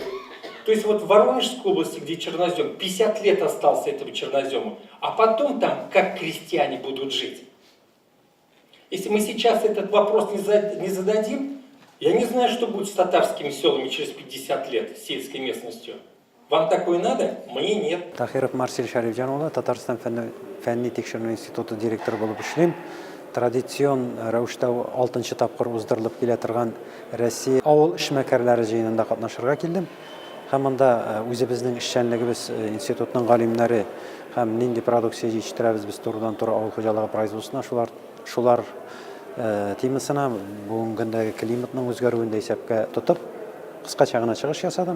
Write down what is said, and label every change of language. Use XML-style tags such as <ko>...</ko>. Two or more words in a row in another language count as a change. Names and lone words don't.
<ru>То есть вот в Воронежской области, где чернозем, 50 лет остался этого чернозема, а потом там как крестьяне будут жить. Если мы сейчас этот вопрос не зададим, я не знаю, что будет с татарскими селами через 50 лет, с сельской местностью. Вам такое надо? Мне нет.</ru> <tt>Тахиров Марсель Шарифжанұлы, Татарстан фәнни текшеру институты директоры болып эшлейм. Традицион рәвештә 6-нчы тапкыр уздырылып килә торган Россия авыл эшмәкәрләре җыенында катнашырга килдем. Һәм монда үзебезнең эшчәнлегебез институтның галимнәре һәм нинди продукция җитештерәбез без турыдан-туры авыл хуҗалыгы производствосына шулар темасына бүгенге көндәге климатның үзгәрүен дә исәпкә тотып кыскача гына чыгыш ясадым.</tt>